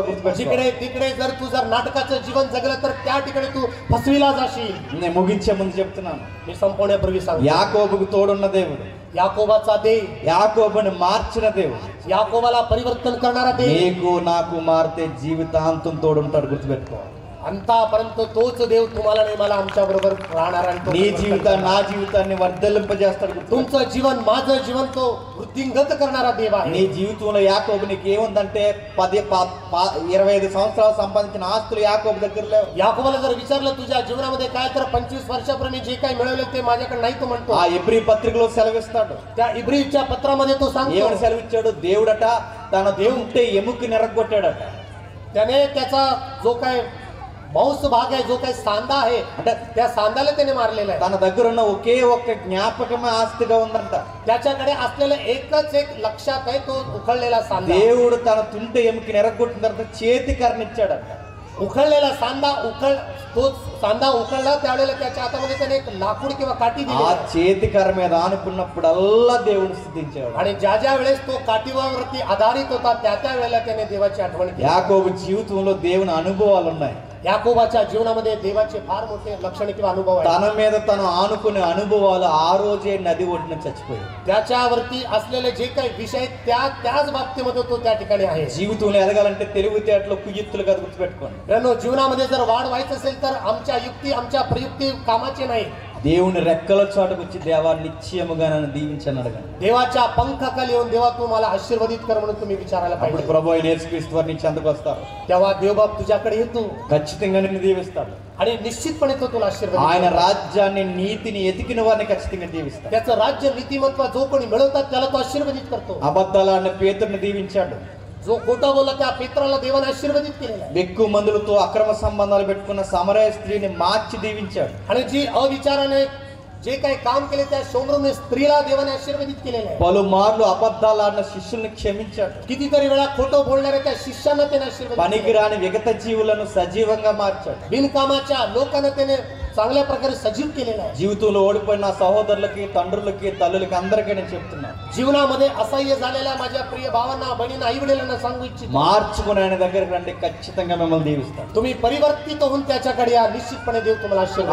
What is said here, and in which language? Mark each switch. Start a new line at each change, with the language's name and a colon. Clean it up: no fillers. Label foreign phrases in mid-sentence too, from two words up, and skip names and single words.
Telugu: గుర్తుపెట్టుకో.
Marathi: जिकडे तिकडे जर तू जर नाटकाचं जीवन जगलं तर त्या ठिकाणी तू फसविला जाशील.
Telugu: నేను ముగించే ముందు చెప్తున్నాను,
Marathi: मी संपवण्यापूर्वी सांगतो
Telugu: యాకోబుకు తోడున్న దేవుడు,
Marathi: याकोबाचा देव,
Telugu: యాకోబుని మార్చిన దేవుడు
Marathi: याकोबाला परिवर्तन करणारा देव,
Telugu: నీకు నాకు మారితే జీవితాంతం తోడుంటాడు. గుర్తుపెట్టుకో.
Marathi: अंतापर्यंत तोच देव तुम्हाला आणि मला आमच्या बरोबर राहणार आणि तो
Telugu: నీ జీవితాన్ని నా జీవితాన్ని వర్ధిల్లింపజేస్తాడు.
Marathi: तुमचं जीवन माझं जीवन तो वृद्धिंगत करणारा देव आहे.
Telugu: నీ జీవితంలో యాకోబు నీకు ఏముందంటే 25 సంవత్సరాలు సంపాదించిన ఆస్తులు యాకోబు దగ్గర లేవు.
Marathi: याकोबाला जर विचारलं तुझ्या जीवनामध्ये काय तर 25 वर्षापूर्वी जे काही मिळवले ते माझ्याकडे नाही तो म्हणतो.
Telugu: ఆ ఎబ్రీ పత్రికలో సెలవిస్తాడు.
Marathi: त्या इब्रीच्या पत्रामध्ये तो सांगतो
Telugu: ఏమని సెలవిచ్చాడు? దేవుడట తన దేవుంటే ఎముక నిరగొట్టాడట.
Marathi: त्याने त्याचा जो काय मांस भाग आहे, जो काही सांदा आहे, त्या सांदाला त्याने मारलेला आहे.
Telugu: తన దగ్గర ఉన్న ఒకే ఒక్క జ్ఞాపకమే ఆస్తిగా ఉందంట.
Marathi: त्याच्याकडे असलेलं एकच एक लक्षात आहे तो उखळलेला सांदा.
Telugu: దేవుడు తన తుంటె ఎముక నిరగొట్టిన తర్వాత చేతి కర్నిచ్చాడట.
Marathi: उखळलेला सांदा तो सांदा उखळला त्यावेळेला त्याच्या हातामध्ये त्याने एक लाकूड किंवा काठी
Telugu: ఆ
Marathi: दिली
Telugu: చేతి కర్ర మీద ఆనుకున్నప్పుడల్లా దేవుడు స్తుతించాడు.
Marathi: आणि ज्या ज्या वेळेस तो काठीवरती आधारित होता त्या त्या वेळेला त्याने देवाची आठवण केली.
Telugu: యాకోబు జీవితంలో దేవుని అనుభవాలు ఉన్నాయి.
Marathi: याकोबाच्या जीवनामध्ये देवाचे फार मोठे लक्षण किंवा अनुभव आहेत.
Telugu: తన మీద తను ఆనుకునే అనుభవాలు ఆ రోజే నది ఒడ్డున చచ్చిపోయాయి.
Marathi: त्याच्यावरती असलेले जे काही विषय त्याच बाबतीमध्ये तो त्या ठिकाणी आहे.
Telugu: జీవితంలో ఎదగాలంటే తెలివితేటలు కుయుక్తులు కాదు. గుర్తుపెట్టుకోండి.
Marathi: मित्रांनो, जीवनामध्ये जर वाढ व्हायचं असेल तर आमच्या युक्ती आमच्या प्रयुक्ती कामाचे नाही.
Telugu: దేవుని రెక్కల చాటుకు వచ్చి దేవా నిశ్చయముగా నన్ను దీవించని అడగండి.
Marathi: देवाच्या पंखाखाली येऊन देवा तू मला आशीर्वादित कर म्हणून तुम्ही विचारायला
Telugu: అప్పుడు
Marathi: पाहिजे.
Telugu: ప్రభు అయిన యేసుక్రీస్తు వారు నీ చెంతకు వస్తారు.
Marathi: तेव्हा देवबाप तुझ्याकडे येतो
Telugu: ఖచ్చితంగా నిన్ను దీవిస్తాడు.
Marathi: आणि निश्चितपणे तो तुला आशीर्वाद
Telugu: ఆయన
Marathi: देतो.
Telugu: రాజ్యాన్ని నీతిని ఎతికిన వారిని ఖచ్చితంగా దీవిస్తాడు.
Marathi: त्याचं राज्य नीतिमत्व जो कोणी मिळवतात त्याला तो आशीर्वादित करतो.
Telugu: అబద్ధాలు అన్న పేతురుని దీవించాడు.
Marathi: जो खोटा बोलला त्या पेत्राला देवाने आशीर्वादित केलेला आहे.
Telugu: ఎక్కువ మందులతో అక్రమ సంబంధాలు పెట్టుకున్న సమరయ స్త్రీని మార్చి దీవించాడు.
Marathi: आणि जी अविचाराने जे काही काम केले त्या शोमरूने स्त्रीला देवाने आशीर्वादित केलेलं आहे.
Telugu: పలుమార్లు అబద్ధాలు ఆడిన శిష్యుల్ని క్షమించాడు.
Marathi: कितीतरी वेळा खोटं बोलणाऱ्या त्या शिष्यांना त्याने आशीर्वादित
Telugu: పనికిరాని విగత జీవులను సజీవంగా మార్చాడు.
Marathi: बिनकामाच्या लोकांना त्याने चांगल्या प्रकारे सजीव केलेला आहे.
Telugu: జీవితంలో ఓడిపోయిన సహోదరులకి తండ్రులకి తల్లులకి అందరికీ నేను చెప్తున్నాను,
Marathi: जीवनामध्ये असह्य झालेल्या माझ्या प्रिय भावांना बहिणींना आई वडिलांना सांगू इच्छितो,
Telugu: మార్చుకుని ఆయన దగ్గరికి రండి, ఖచ్చితంగా మిమ్మల్ని దీవిస్తాడు.
Marathi: तुम्ही परिवर्तित होऊन त्याच्याकडे या, निश्चितपणे देव तुम्हाला आशीर्वाद